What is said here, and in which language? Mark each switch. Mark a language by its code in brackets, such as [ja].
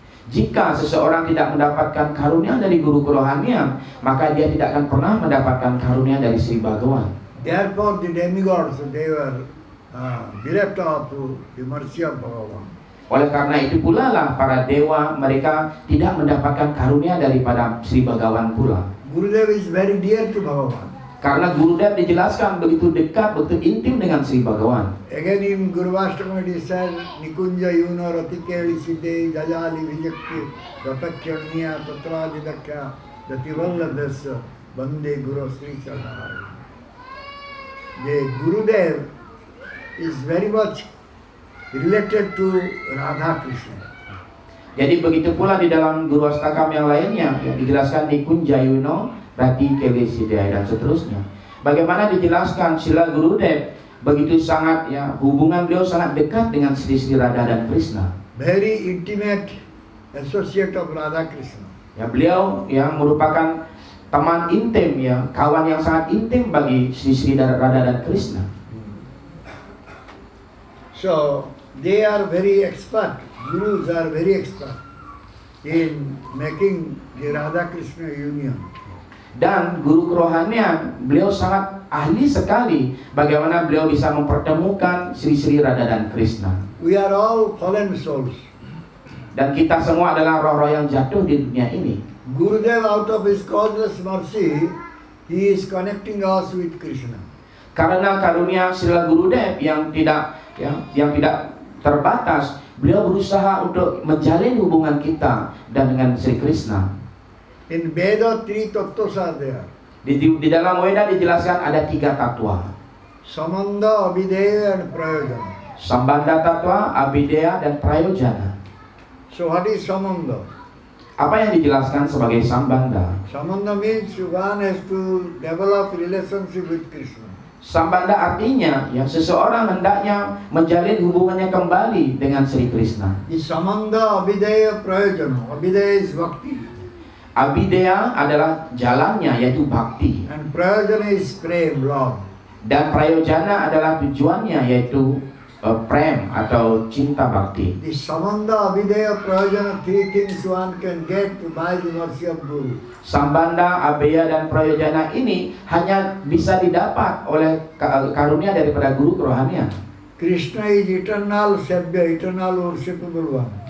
[id] Jika seseorang tidak mendapatkan karunia dari guru kerohanian, maka dia tidak akan pernah mendapatkan karunia dari Sri Bhagawan. [en] Therefore the demigods, they were bereft of the mercy of Bhagavan. [id] Oleh karena itu pula lah para dewa mereka tidak mendapatkan karunia daripada Sri Bhagawan pula. [en] Gurudev is very dear to Bhagavan. [id] Karena Gurudev dijelaskan begitu dekat, begitu intim dengan Sri Bhagawan. [en] Again in Guru Vastakam it is said, [sa] Nikunja yuna ratikeri siddhe jajali vijakti rapakhyaniya tatrajidakya dativallabhasya bande Guru Sri Charanari. [en] The Gurudev is very much related to Radha Krishna. [id] Jadi begitu pula di dalam Guru Astakam yang lainnya yang dijelaskan [sa] Nikunjayuno Rati Kevesidaya [id] dan seterusnya. Bagaimana dijelaskan Srila Gurudev begitu sangat ya hubungan beliau sangat dekat dengan Sri Sri Radha dan Krishna. [en] Very intimate associate of Radha Krishna. [id] Ya beliau yang merupakan teman intim ya, kawan yang sangat intim bagi Sri Sri Radha dan Krishna. [en] So they are very expert. Gurus are very expert in making the Radha Krishna union. [id] Dan guru kerohanian beliau sangat ahli sekali bagaimana beliau bisa mempertemukan Sri Sri Radha dan Krishna. [en] We are all fallen souls. [id] Dan kita semua adalah roh-roh yang jatuh di dunia ini. [en] Gurudev, out of his causeless mercy, he is connecting us with Krishna. [id] Karena karunia Srila Gurudev yang tidak terbatas, beliau berusaha untuk menjalin hubungan kita dan dengan Sri Krishna. [en] In Veda, three tattvas are there. [id] Di dalam Weda dijelaskan ada 3 tatwa. [en] Samanda, Abhideya and Prayojana. [id] Sambandha tatwa, Abhideya, dan Prayojana. [en] So what is Samanda? [id] Apa yang dijelaskan sebagai sambandha? [en] Samanda means one has to develop relationship with Krishna. [id] Sambandha artinya ya seseorang hendaknya menjalin hubungannya kembali dengan Sri Krishna. [en] The Samanda, Abhideya, Prayojana. Abhideya is Bhakti. [id] Abhideya adalah jalannya yaitu bhakti. [en] And Prayojana is Prem, love. [id] Dan Prayojana adalah tujuannya yaitu prem atau cinta bakti. [en] The Samanda, Abhideya, Prayojana, three things one can get by the mercy of Guru. [id] Sambandha, Abheya, dan Prayojana ini hanya bisa didapat oleh karunia daripada guru kerohanian. [en] Krishna is eternal Sevya, eternal worshipable one.